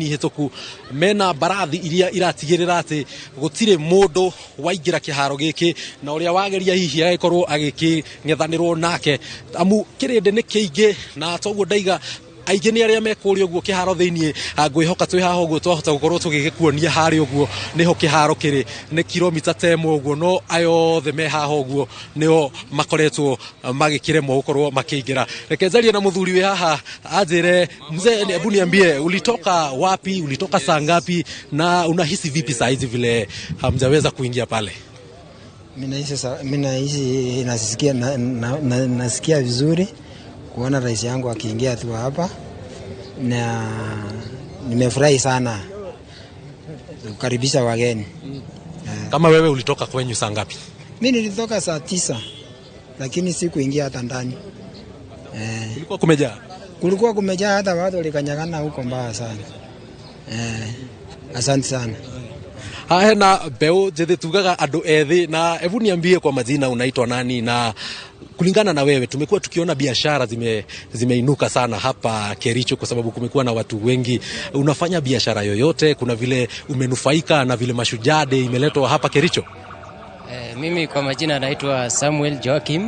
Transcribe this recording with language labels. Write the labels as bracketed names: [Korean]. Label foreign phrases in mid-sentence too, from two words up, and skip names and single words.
[Kikuyu] hituku mena barathi iria iratigirira ati gutire mundu waingira kiharo giki na uria wageria hihi agikorwo agiking'ethanirwo nake amu kirinde ni kiingi na toguo ndaiga aingĩ nĩ arĩa mekũrĩa ũguo kĩharo thĩinĩ ngwĩhoka twĩ haha ũguo twahota gũkorwo tũgĩkuonia harĩa ũguo nĩho kĩharo kĩrĩ nĩ kilomita 10 ũguo no ayothe me haha ũguo nĩo makoretwo magĩkĩremwo gũkorwo makĩingĩra. Reke njarie na mũthuri wĩ haha anjĩre [Swahili] mzee, hebu niambie ulitoka wapi, ulitoka saa ngapi na unahisi vipi saa hizi vile hamjaweza kuingia pale? Mimi nasikia vizuri kuona rais yangu akiingia tu hapa, na nimefurahi sana kukaribisha wageni. Kama wewe ulitoka kwenyu saa ngapi? Mimi nilitoka saa 9 lakini sikuingia hata ndani. Kulikuwa kumejaa? Kulikuwa kumejaa, hata watu walikanyagana huko mbaya sana. Asante sana. Haya, [Kikuyu] na beo jede tugaga ado ethĩ, [Swahili] na hebu niambie kwa majina unaitwa nani, na kulingana na wewe tumekuwa tukiona biashara zimeinuka sana hapa Kericho kwa sababu kumekuwa na watu wengi. Unafanya biashara yoyote? Kuna vile umenufaika na vile Mashujaa Day imeletwa hapa Kericho? Mimi kwa majina naitwa Samuel Joakim.